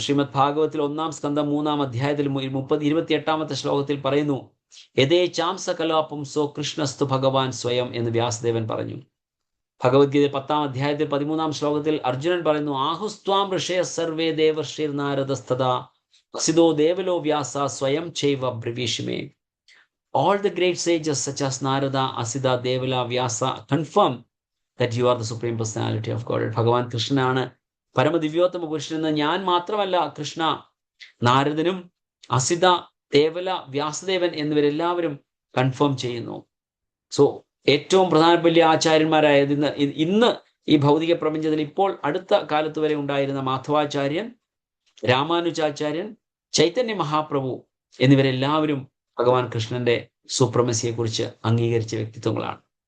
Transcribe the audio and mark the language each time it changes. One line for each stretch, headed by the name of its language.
Malayalam: ശ്രീമദ് ഭാഗവത്തിൽ 1-ാം സ്കന്ധം 3-ാം അധ്യായത്തിൽ 28-ാമത്തെ ശ്ലോകത്തിൽ പറയുന്നു,
Sanskrit: യഥേച്ഛാം സകലാപും സോ കൃഷ്ണസ്തു ഭഗവാൻ സ്വയം
Malayalam: എന്ന് വ്യാസദേവൻ പറഞ്ഞു. ഭഗവത്ഗീത 10-ാം അധ്യായത്തിൽ 13-ാം ശ്ലോകത്തിൽ അർജുനൻ പറയുന്നു,
Sanskrit: ആഹുസ്ത്വാം ഋഷയ സർവേ ദേവർഷിർ നാരദസ്തദാ വസിതോ ദേവലോ വ്യാസ സ്വയം ചൈവ ബ്രവീഷിമേ.
English: All the great sages such as Narada, Asida, Devala, Vyasa confirm that you are the supreme personality of God.
Malayalam: ഭഗവാൻ കൃഷ്ണനാണ് പരമദിവ്യോത്തമ പുരുഷൻ എന്ന് ഞാൻ മാത്രമല്ല, കൃഷ്ണ, നാരദനും അസിത, ദേവല, വ്യാസദേവൻ എന്നിവരെല്ലാവരും കൺഫേം ചെയ്യുന്നു. സോ ഏറ്റവും പ്രധാനപ്പെട്ട ആചാര്യന്മാരായത് ഇന്ന് ഈ ഭൗതിക പ്രപഞ്ചത്തിൽ ഇപ്പോൾ അടുത്ത കാലത്ത് വരെ ഉണ്ടായിരുന്ന മാധവാചാര്യൻ, രാമാനുജാചാര്യൻ, ചൈതന്യ മഹാപ്രഭു എന്നിവരെല്ലാവരും ഭഗവാൻ കൃഷ്ണന്റെ സുപ്രമസിയെ കുറിച്ച് അംഗീകരിച്ച വ്യക്തിത്വങ്ങളാണ്.